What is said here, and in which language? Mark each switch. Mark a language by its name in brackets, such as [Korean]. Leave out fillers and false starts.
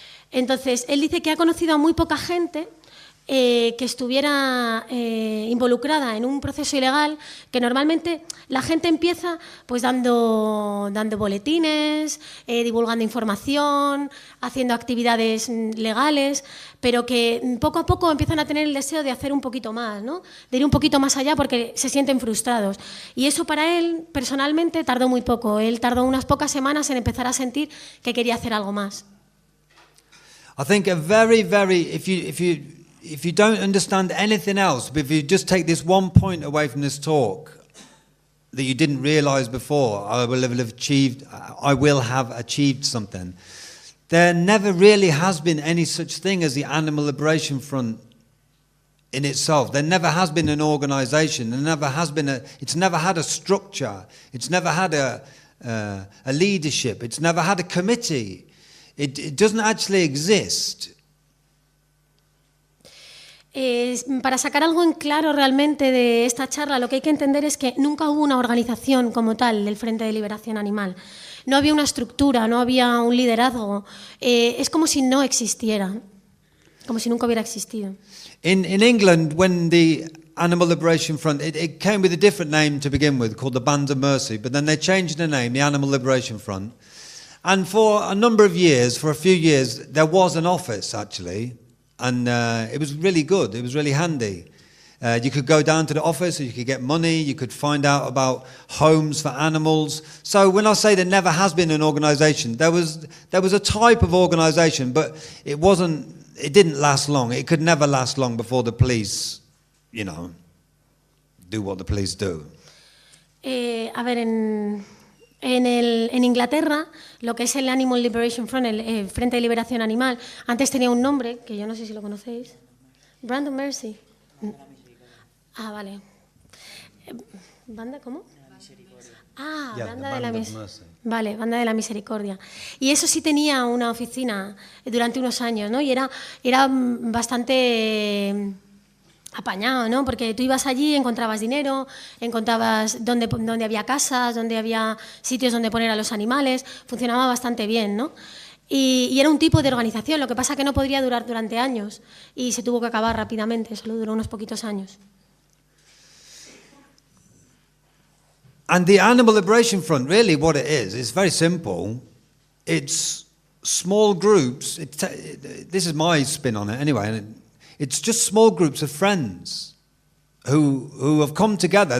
[Spanish] Entonces, él dice que ha conocido a muy poca gente que estuviera involucrada en un proceso ilegal, que normalmente la gente empieza pues dando boletines, divulgando información, haciendo actividades legales, pero que poco a poco empiezan a tener el deseo de hacer un poquito más, ¿no? De ir un poquito más allá porque se sienten frustrados. Y eso para él, personalmente, tardó muy poco. Él tardó unas pocas semanas en empezar a sentir que quería hacer algo más. [English] I think if you don't understand anything else, but if you just take this one point away from this talk that you didn't realize before, I will have achieved something. There never really has been any such thing as the Animal Liberation Front in itself. There never has been an organization. It's never had a structure. It's never had a leadership. It's never had a committee. It doesn't actually exist. [Spanish] Para sacar algo en claro realmente de esta charla, lo que hay que entender es que nunca hubo una organización como tal del Frente de Liberación Animal. No había una estructura, no había un liderazgo. Es como si no existiera, como si nunca hubiera existido. [English] In England, when the Animal Liberation Front, it came with a different name to begin with, called the Band of Mercy, but then they changed the name, the Animal Liberation Front. And for a number of years, for a few years, there was an office, actually, and it was really good, it was really handy. You could go down to the office, you could get money, you could find out about homes for animals. So when I say there never has been an organisation, there was a type of organisation, but it didn't last long. It could never last long before the police, you know, do what the police do. [Spanish] A ver, en Inglaterra, lo que es el Animal Liberation Front, el Frente de Liberación Animal, antes tenía un nombre, que yo no sé si lo conocéis. Brandon Mercy. Ah, vale. ¿Banda cómo? Ah, Banda de la Misericordia. Vale, Banda de la Misericordia. Y eso sí tenía una oficina durante unos años, ¿no? Y era bastante apañado, ¿no? Porque tú ibas allí, encontrabas dinero, encontrabas donde había casas, donde había sitios donde poner a los animales, funcionaba bastante bien, ¿no? Y era un tipo de organización, lo que pasa que no podría durar durante años y se tuvo que acabar rápidamente, solo duró unos poquitos años. [English] And the Animal Liberation Front, really what it is, it's very simple. It's small groups, this is my spin on it anyway, it's just small groups of friends who have come together.